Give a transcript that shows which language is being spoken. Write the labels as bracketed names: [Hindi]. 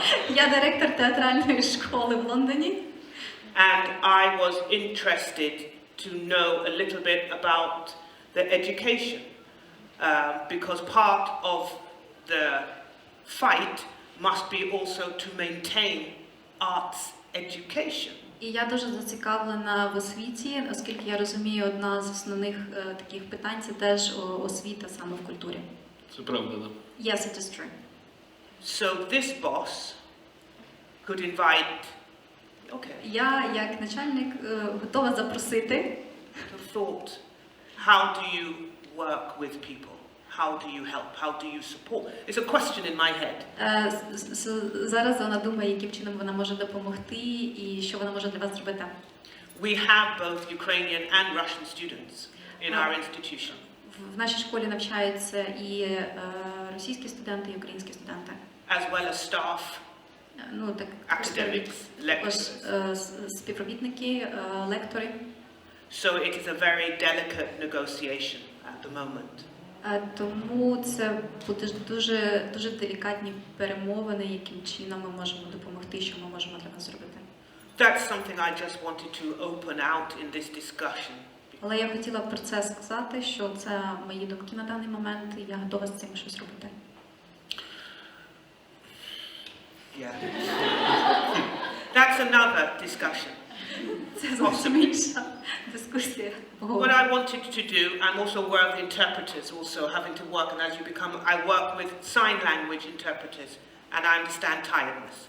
[Ukrainian] Я директор театральної школи в Лондоні. [English] And I was interested to know a little bit about the education, because part of the fight must be also to maintain arts education. [Ukrainian] І я дуже зацікавлена в освіті, оскільки я розумію, одна з основних таких питань це теж освіта саме в культурі. Це правда, так? [English] Yes, it is true. So this boss could invite. Okay. [Ukrainian] Я, як начальник, готова запросити. [English] Thought, how do you work with people? How do you help? How do you support? It's a question in my head. [Ukrainian] Зараз вона думає, яким чином вона може допомогти і що вона може для вас зробити. [English] We have both Ukrainian and Russian students in our institution. [Ukrainian] В нашій школі навчаються і російські студенти, і українські студенти. [English] As well as staff, [Ukrainian] Ну, так, [English] academics, lecturers. [Ukrainian] Співробітники, лектори. [English] So it is a very delicate negotiation at the moment. [Ukrainian] Тому це буде дуже делікатні перемовини, яким чином ми можемо допомогти, що ми можемо для вас зробити. [English] That's something I just wanted to open out in this discussion. [Ukrainian] Але я хотіла про це сказати, що це мої думки на даний момент, і я готова з цим щось робити. [English] Yeah. That's another discussion. [Ukrainian] Це зовсім інша дискусія. [English] What I wanted to do, I'm also aware of the interpreters also having to work, and as you become, I work with sign language interpreters, and I understand tiredness.